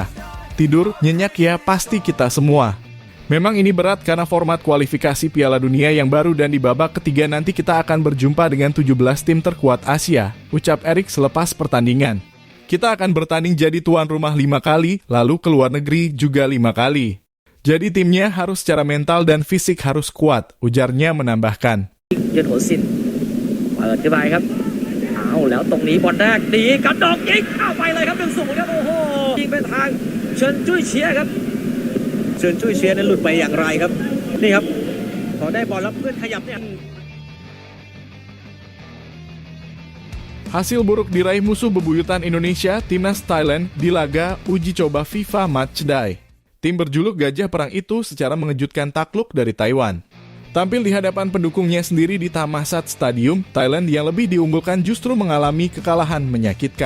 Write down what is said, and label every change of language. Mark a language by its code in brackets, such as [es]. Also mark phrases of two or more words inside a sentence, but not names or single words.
[id] Tidur nyenyak ya pasti kita semua. Memang ini berat karena format kualifikasi Piala Dunia yang baru dan di babak ketiga nanti kita akan berjumpa dengan 17 tim terkuat Asia, ucap Erick selepas pertandingan. Kita akan bertanding jadi tuan rumah 5 kali, lalu ke luar negeri juga 5 kali. Jadi timnya harus secara mental dan fisik harus kuat, ujarnya menambahkan. [th] ยื่นหัวสิ้นเปิดขึ้นไปครับเอาแล้วตรงนี้บอลแรกดีกระดกยิงเข้าไปเลยครับ 1-0 ครับโอ้โหยิงเป็นทางเฉินจุ้ยเฉียครับเฉินจุ้ยเฉียนั้นหลุดไปอย่างไรครับนี่ครับพอได้บอลแล้วเพื่อนขยับเนี่ย [id] Hasil buruk diraih musuh bebuyutan Indonesia, Timnas Thailand, di laga uji coba FIFA Matchday. Tim berjuluk Gajah Perang itu secara mengejutkan takluk dari Taiwan. Tampil di hadapan pendukungnya sendiri di Thammasat Stadium, Thailand yang lebih diunggulkan justru mengalami kekalahan menyakitkan.